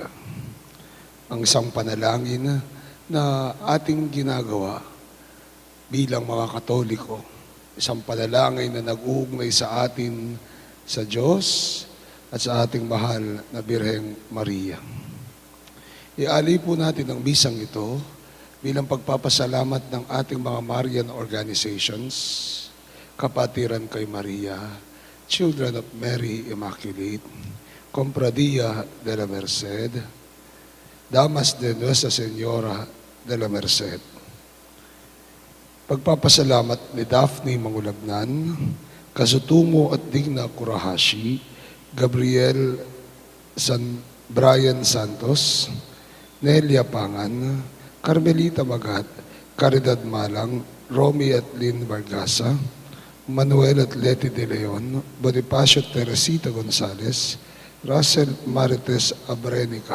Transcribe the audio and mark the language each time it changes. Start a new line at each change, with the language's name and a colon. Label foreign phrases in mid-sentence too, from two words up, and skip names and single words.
Filipino: Ang isang panalangin na ating ginagawa bilang mga Katoliko, isang panalangin na nag-uugnay sa atin sa Diyos at sa ating mahal na Birheng Maria. Ialay po natin ang misang ito bilang pagpapasalamat ng ating mga
English: Marian organizations,
Filipino: Kapatiran kay Maria, Children of Mary Immaculate, Compradia de la Merced, Damas de Nuestra Señora de la Merced. Pagpapasalamat ni Daphne Mangulagnan, Kazutumo at Digna Kurahashi, Gabriel Brian Santos, Nelia Pangan, Carmelita Magat, Caridad Malang, Romy at Lynn Vargasa, Manuel at Leti de Leon, Bonifacio Teresita Gonzales, Russell Marites Abrenica.